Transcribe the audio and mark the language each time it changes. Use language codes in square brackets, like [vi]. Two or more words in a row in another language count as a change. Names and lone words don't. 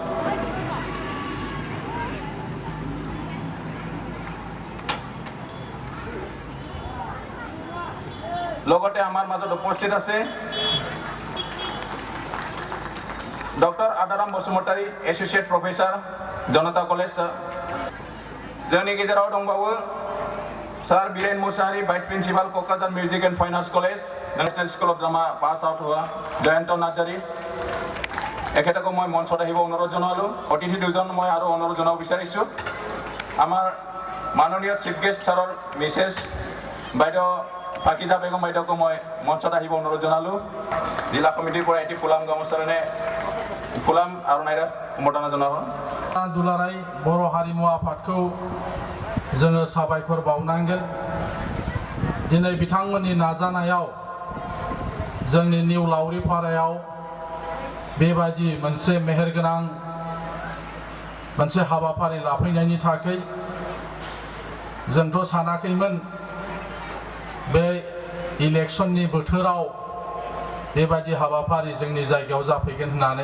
[as] লগতে আমাৰ মাজত উপস্থিত আছে ডক্টৰ আদাৰাম বসুমতাৰী, এছ'চিয়েট প্ৰফেচাৰ, জনতা কলেজ। [brx] जोंनि गेजेराव दंबावो सार बीरेन मुसाहारी, [en] vice principal, [brx] क'क्राझार मिउजिक एन्ड फाइन आर्ट्स कलेज, नेशनेल स्कुल अफ ड्रामा [en] pass out [brx] हुआ জয়ন্ত নাৰ্জাৰী। [as] এখেতকো মই মঞ্চত আহিব অনুৰোধ জনালোঁ। অতিথি দুজন মই আৰু অনুৰোধ জনাব বিচাৰিছোঁ। আমাৰ মাননীয় চিফ গেষ্ট ছাৰৰ মিছেছ বাইদেউ ফাকিজা বেগম বাইদেউকো মই মঞ্চত আহিব অনুৰোধ জনালোঁ। জিলা কমিটিৰ পৰা এটি ফুলাম গামোচাৰে ফুলাম আৰণাইৰে সম্বৰ্ধনা জনোৱা হ'ল। [brx] दुलाराय बर' हारिमु आफादखौ जोङो साबायखर बावनांगोन। दिनै बिथांमोननि नाजानायाव जोंनि निउ लावरिपारायाव बेबायदि मोनसे मेहेरगोनां मोनसे हाबाफारि लाफैनायनि थाखाय जोंथ' सानाखैमोन बे इलेक्शननि बोथोराव बेबायदि हाबाफारि जोंनि जायगायाव जाफैगोन होननानै।